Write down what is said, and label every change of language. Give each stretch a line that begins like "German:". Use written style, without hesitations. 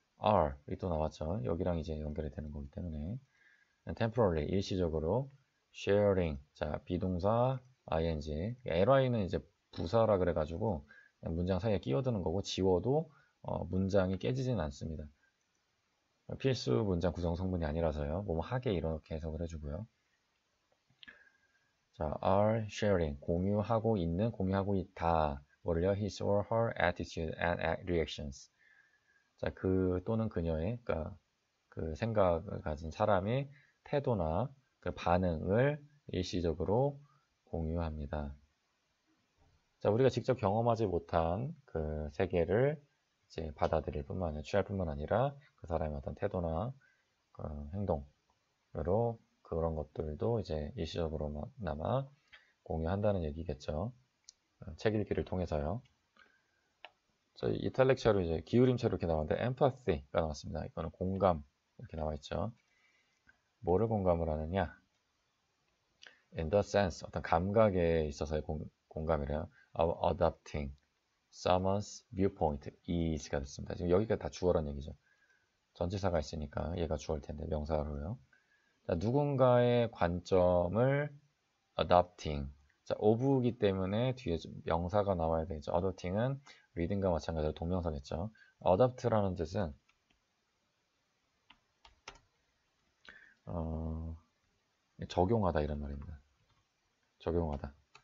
English: are
Korean: 또 나왔죠. 여기랑 이제 연결이 되는 거기 때문에 temporarily 일시적으로 sharing 자 비동사 ing ly는 이제 부사라 그래가지고 그냥 문장 사이에 끼어드는 거고 지워도 문장이 깨지진 않습니다. 필수 문장 구성 성분이 아니라서요. 뭐뭐 하게 이렇게 해석을 해주고요. 자,
English: are sharing
Korean: 공유하고 있는 공유하고 있다. 뭐를요?
English: His or her attitude and reactions.
Korean: 자, 그 또는 그녀의 그러니까 그 생각을 가진 사람의 태도나 그 반응을 일시적으로 공유합니다. 자, 우리가 직접 경험하지 못한 그 세계를 이제 받아들일 뿐만 아니라 취할 뿐만 아니라 그 사람의 어떤 태도나 그 행동으로 그런 것들도 이제 일시적으로나마 공유한다는 얘기겠죠. 책 읽기를 통해서요. 저희 이탈렉처로 이제 기울임체로 이렇게 나왔는데 empathy가 나왔습니다. 이거는 공감 이렇게 나와 있죠. 뭐를 공감을 하느냐?
English: In the sense
Korean: 어떤 감각에 있어서의 공감이래요.
English: Of adopting someone's viewpoint is
Korean: 가 됐습니다. 지금 여기가 다 주어란 얘기죠. 전치사가 있으니까 얘가 주어일 텐데 명사로요. 자, 누군가의 관점을 adopting 자, of이기 때문에 뒤에 명사가 나와야 되죠. adopting은 reading과 마찬가지로 동명사겠죠. adopt라는 뜻은 적용하다 이런 말입니다. 적용하다.